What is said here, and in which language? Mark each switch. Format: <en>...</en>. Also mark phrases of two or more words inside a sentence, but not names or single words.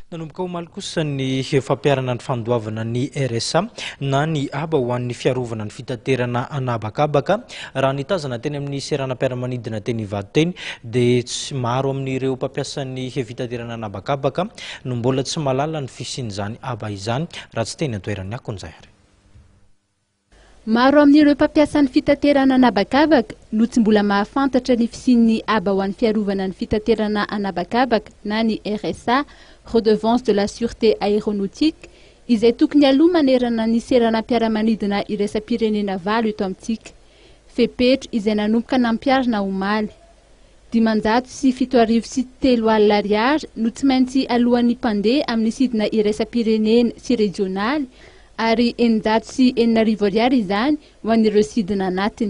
<mg>Nanomboka omaly kosa ny fampiarana ny fandoavana ny RSA na ny aba ho an'ny fiarovana ny fitaterana anabakabaka raha nitazana teny amin'ny seranam-piaramanidina teny Ivady teny dia tsy maro amin'ireo mpampiasa ny fitaterana anabakabaka no mbola tsy mahalala ny fisian'izany aba izany raha tsy teny an-toerany akon'izay ary. Maro amin'ireo mpampiasa ny fitaterana anabakabaka no tsy mbola mahafantatra ny fisian'ny aba ho an'ny fiarovana ny fitaterana anabakabaka na ny RSA,</mg> <fr>redevance de la sûreté aéronautique,</fr> <mg>izay tokony aloha manerana ny seranam-piaramanidina iraisam-pirenena valo eto amintsika. Fepetra izay nanomboka nampiarina omaly. 507 alina no tsy maintsy alohan'ny mpandeha amin'ny sidina iraisam-pirenena sy regionaly ary 990 izany ho an'ireo sidina anatiny.</mg>